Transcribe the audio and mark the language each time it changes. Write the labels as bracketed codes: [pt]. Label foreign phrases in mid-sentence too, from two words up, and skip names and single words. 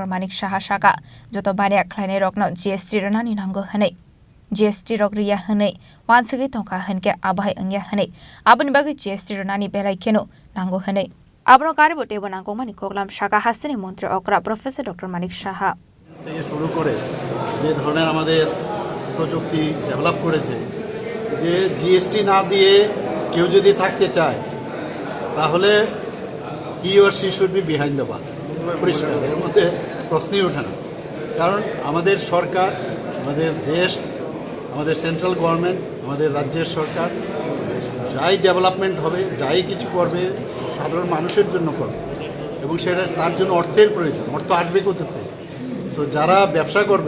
[trp] Manik Saha saka joto bania khlainai rokno GST ronani nango hanai GST rokriya hanai wansagi tongka hanke abai angya hanai abani bagi GST ronani belai keno nango hanai abno karibo tebo nango mani koklam saka hasni mantri okra Professor Dr. Manik Saha [bn] থেকে শুরু করে যে ধরনের আমাদের প্রযুক্তি ডেভেলপ করেছে যে জিএসটি না দিয়ে কেউ যদি থাকতে চায় তাহলে [en] he or she should be behind the bar [bn] পরিষ্কার এর মধ্যে প্রশ্নই ওঠে না কারণ আমাদের সরকার আমাদের দেশ আমাদের [en] central government [bn] আমাদের রাজ্যের সরকার যাই ডেভেলপমেন্ট হবে যাই কিছু করবে সাধারণ মানুষের জন্য করবে এবং সেটা তার জন্য অর্থের প্রয়োজন অর্থ আসবে কোথা থেকে তো যারা ব্যবসা করবে